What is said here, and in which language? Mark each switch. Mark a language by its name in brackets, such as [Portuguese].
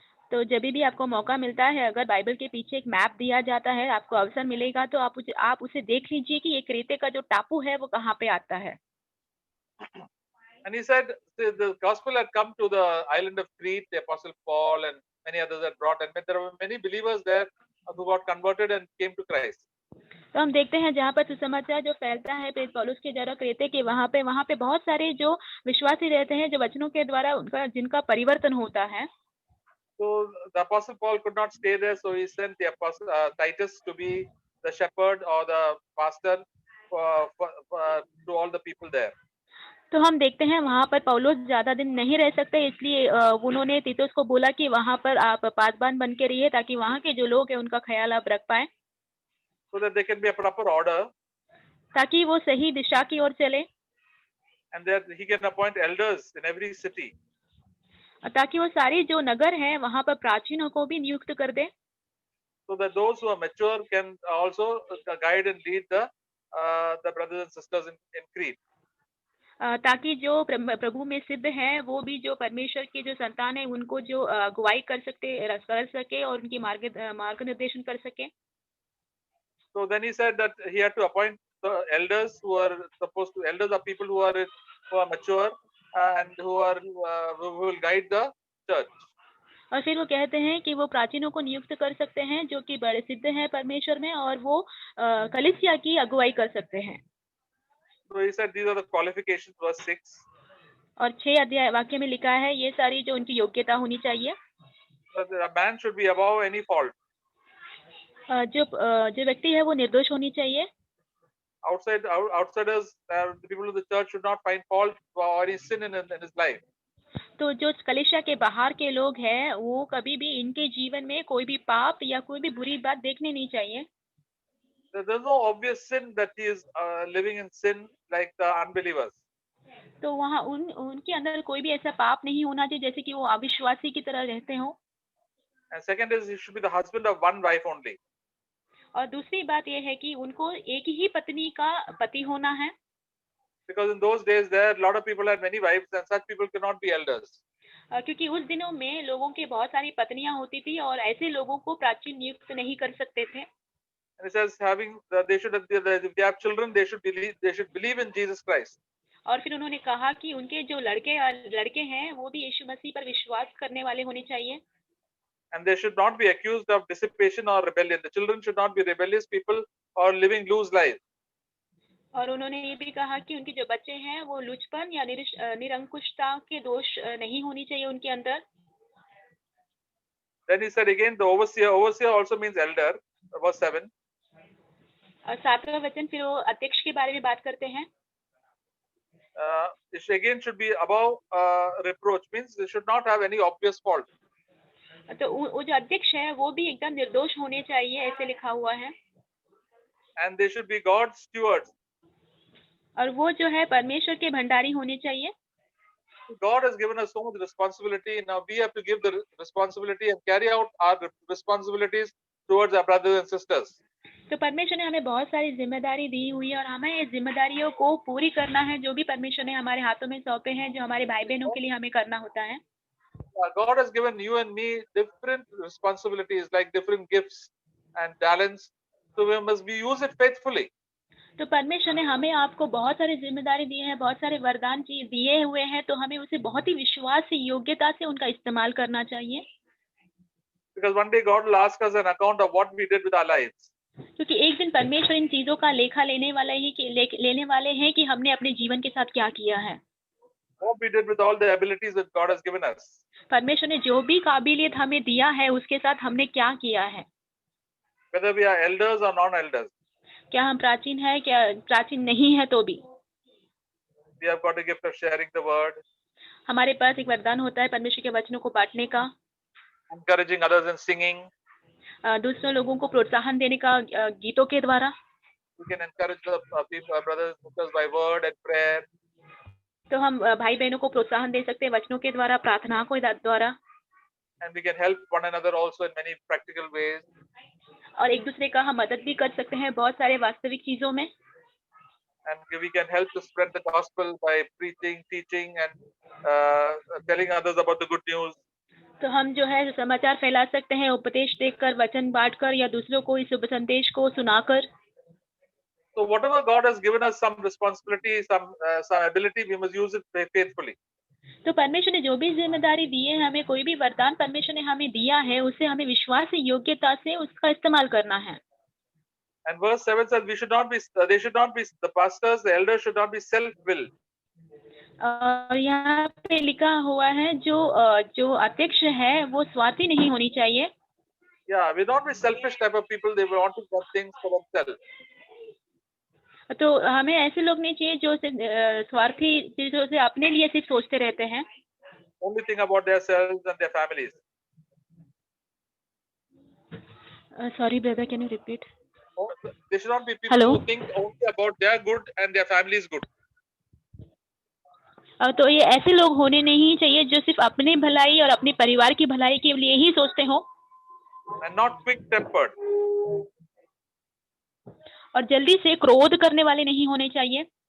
[Hindi] तो जब भी आपको मौका मिलता है, अगर बाइबल के पीछे एक मैप दिया जाता है, आपको अवसर मिलेगा तो आप उसे देख लीजिए कि ये क्रेते का जो टापू है वो कहाँ पे आता है। [English] And he said the gospel had come to the island of Crete. The apostle Paul and many others had brought, and there were many believers there who got converted and came to Christ. [Hindi] तो हम देखते हैं जहाँ पर सुसमाचार जो फैलता है प्रेरित पौलुस के द्वारा क्रेते के, वहाँ पे बहुत सारे जो विश्वासी रहते हैं, जो वचनों के द्वारा जिनका परिवर्तन होता है। [English] So the apostle Paul could not stay there, so he sent the apostle Titus to be the shepherd or the pastor to all the people there. [Hindi] तो हम देखते हैं वहाँ पर पौलुस ज्यादा दिन नहीं रह सकते, इसलिए उन्होंने तीतुस को बोला कि वहाँ पर आप पासबान बन के रहिए ताकि वहाँ के जो लोग हैं उनका ख्याल आप रख पाए, [English] so that they can be a proper order, [Hindi] ताकि वो सही दिशा की ओर चले, [English] and that he can appoint elders in every city. [Hindi] ताकि वो सारे जो नगर हैं वहाँ पर प्राचीनों को भी नियुक्त कर दे, [English] so that those who are mature can also guide and lead the brothers and sisters in Crete. [Hindi] ताकि जो प्रभु में सिद्ध हैं वो भी जो परमेश्वर के जो संतान है उनको जो अगुवाई कर सके और उनकी मार्गनिर्देशन कर सके। [English] So then he said that he had to appoint the elders elders are people who are mature and who will guide the church. [Hindi] और फिर वो कहते हैं कि वो प्राचीनों को नियुक्त कर सकते हैं जो कि बड़े सिद्ध हैं परमेश्वर में और वो कलीसिया की अगुवाई कर सकते हैं। [English] So he said these are the qualifications, verse 6. [Hindi] और 6 अध्याय वाक्य में लिखा है ये सारी जो उनकी योग्यता होनी चाहिए। [English] A man should be above any fault. [Hindi] जो व्यक्ति है वो निर्दोष होनी चाहिए। [English] Outsiders, the people of the church should not find fault or any sin in his life. [Hindi] तो जो कलीसिया के बाहर के लोग हैं वो कभी भी इनके जीवन में कोई भी पाप या कोई भी बुरी बात देखने नहीं चाहिए। [English] There's no obvious sin that he is living in sin like the unbelievers. [Hindi] तो वहाँ उनके अंदर कोई भी ऐसा पाप नहीं होना चाहिए जैसे कि वो अविश्वासी की तरह रहते हो। [English] And second is he should be the husband of one wife only. [Hindi] और दूसरी बात ये है कि उनको एक ही पत्नी का पति होना है। [English] Because in those days there a lot of people had many wives and such people cannot be elders. [Hindi] क्योंकि उस दिनों में लोगों की बहुत सारी पत्नियां होती थी और ऐसे लोगों को प्राचीन नियुक्त नहीं कर सकते थे। [English] And it says if they have children they should believe in Jesus Christ. [Hindi] और फिर उन्होंने कहा कि उनके जो लड़के हैं वो भी यीशु मसीह पर विश्वास करने वाले होने चाहिए। [English] And they should not be accused of dissipation or rebellion. The children should not be rebellious people or living loose lives. [Hindi] और उन्होंने ये भी कहा कि उनके जो बच्चे हैं वो लुचपन या निरंकुशता के दोष नहीं होनी चाहिए उनके अंदर. [English] Then he said again, the overseer. Overseer also means elder. Verse 7. [Hindi] और 7वां वचन फिर वो अध्यक्ष के बारे में बात करते हैं. [English] It again should be above reproach, means they should not have any obvious fault. [Hindi] तो वो जो अध्यक्ष है वो भी एकदम निर्दोष होने चाहिए, ऐसे लिखा हुआ है. [English] And they should be God's stewards. [Hindi] और वो जो है परमेश्वर के भंडारी होने चाहिए. [English] God has given us so much responsibility. Now we have to give the responsibility and carry out our responsibilities towards our brothers and sisters. [Hindi] तो परमेश्वर ने हमें बहुत सारी जिम्मेदारी दी हुई है और हमें ये जिम्मेदारियों को पूरी करना है, जो भी परमेश्वर ने हमारे हाथों में सौंपे हैं, जो हमारे भाई बहनों के लिए हमें करना होता है. [English] God has given you and me different responsibilities, like different gifts and talents. So we must use it faithfully. [Hindi] तो परमेश्वर ने हमें आपको बहुत सारी जिम्मेदारी दी है, बहुत सारे वरदान दिए हुए हैं, तो हमें उसे बहुत ही विश्वास से, योग्यता से उनका इस्तेमाल करना चाहिए. [English] Because one day God will ask us an account of what we did with our lives. [Hindi] क्योंकि एक दिन परमेश्वर इन चीजों का लेखा लेने वाले हैं कि हमने अपने जीवन के साथ क्या किया है. [English] What we did with all the abilities that God has given us. [Hindi] परमेश्वर ने जो भी काबिलियत हमें दिया है उसके साथ हमने क्या किया है. [English] Whether we are elders or non-elders. [Hindi] क्या हम प्राचीन है, क्या प्राचीन नहीं है, तो भी [English] we have got a gift of sharing the word. [Hindi] हमारे पास एक वरदान होता है परमेश्वर के वचनों को बांटने का. [English] Encouraging others in singing. [Hindi] दूसरे लोगों को प्रोत्साहन देने का गीतों के द्वारा. [English] We can encourage the people, brothers and sisters by word and prayer. [Hindi] तो हम भाई बहनों को प्रोत्साहन दे सकते हैं वचनों के द्वारा, प्रार्थना को द्वारा. [English] And we can help one another also in many practical ways. [Hindi] और एक दूसरे का हम मदद भी कर सकते हैं बहुत सारे वास्तविक चीजों में. [English] And we can help to spread the gospel by preaching, teaching, and telling others about the good news. [Hindi] तो हम जो है समाचार फैला सकते हैं, उपदेश देकर, वचन बांटकर या दूसरों को इस शुभ संदेश को सुनाकर. [English] So whatever God has given us, some responsibility, some ability, we must use it faithfully. [Hindi] तो परमेश्वर ने जो भी जिम्मेदारी दी है, हमें कोई भी वरदान परमेश्वर ने हमें दिया है, उसे हमें विश्वास से, योग्यता से उसका इस्तेमाल करना है. [English] And verse 7 says they should not be, the pastors, the elders should not be self-willed. [Hindi] और यहाँ पे लिखा हुआ है जो अध्यक्ष है वो स्वार्थी नहीं होनी चाहिए. [English] Yeah, we don't be selfish type of people. They want to get things for themselves. [Hindi] तो हमें ऐसे लोग नहीं चाहिए जो स्वार्थी चीजों से अपने लिए सिर्फ सोचते रहते हैं. [English] Only think about themselves and their families. Sorry brother, can you repeat? They should not be people who think only about their good and their family's good. [Hindi] तो ये ऐसे लोग होने नहीं चाहिए जो सिर्फ अपनी भलाई और अपने परिवार की भलाई के लिए ही सोचते हो. [English] And not quick-tempered. [Hindi] और जल्दी से क्रोध करने वाले नहीं होने चाहिए.